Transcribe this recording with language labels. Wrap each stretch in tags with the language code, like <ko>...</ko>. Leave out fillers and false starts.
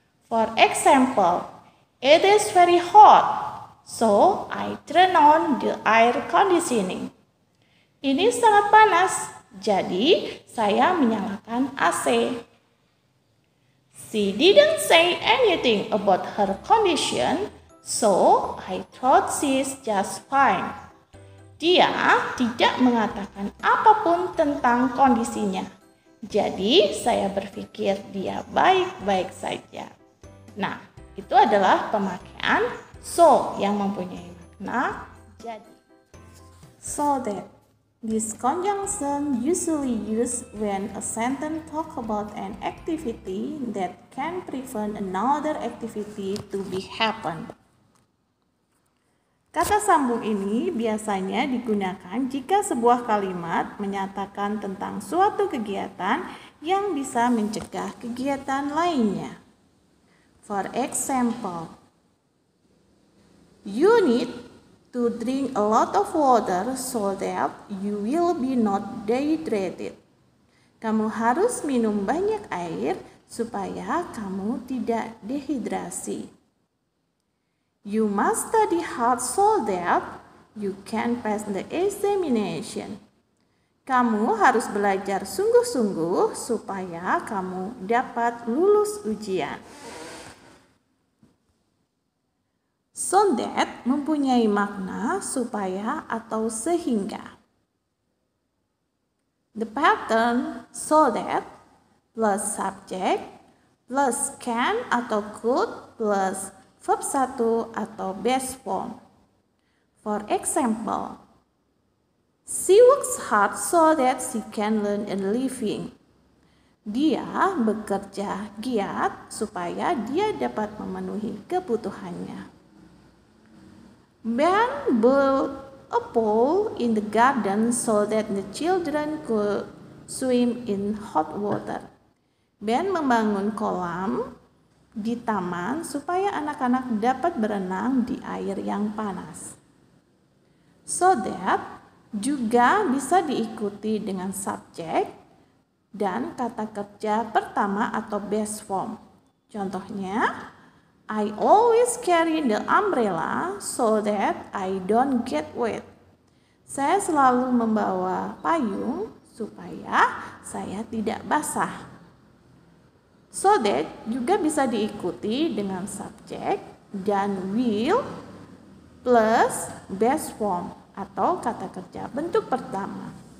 <en>For example, it is very hot, so I turn on the air conditioning.</en> <id>Ini sangat panas, jadi saya menyalakan AC.</id> <en>She didn't say anything about her condition, so I thought she's just fine.</en> <id>Dia tidak mengatakan apapun tentang kondisinya. Jadi saya berpikir dia baik-baik saja. Nah, itu adalah pemakaian so yang mempunyai makna jadi. So that.</id> <en>This conjunction usually used when a sentence talk about an activity that can prevent another activity to be happen.</en> <id>Kata sambung ini biasanya digunakan jika sebuah kalimat menyatakan tentang suatu kegiatan yang bisa mencegah kegiatan lainnya.</id> <en>For example, you need to drink a lot of water so that you will be not dehydrated.</en> <id>Kamu harus minum banyak air supaya kamu tidak dehidrasi.</id> <en>You must study hard so that you can pass the examination.</en> <id>Kamu harus belajar sungguh-sungguh supaya kamu dapat lulus ujian. So that mempunyai makna supaya atau sehingga.</id> <en>The pattern so that plus subject plus can atau could plus verb 1 atau base form. For example, she works hard so that she can learn a living.</en> <id>Dia bekerja giat supaya dia dapat memenuhi kebutuhannya.</id> <en>Ben built a pool in the garden so that the children could swim in hot water.</en> <id>Ben membangun kolam di taman supaya anak-anak dapat berenang di air yang panas. So that juga bisa diikuti dengan subjek dan kata kerja pertama atau base form.</id> <en>Contohnya, I always carry the umbrella so that I don't get wet.</en> <id>Saya selalu membawa payung supaya saya tidak basah. So that juga bisa diikuti dengan subjek dan will plus base form atau kata kerja bentuk pertama.</id>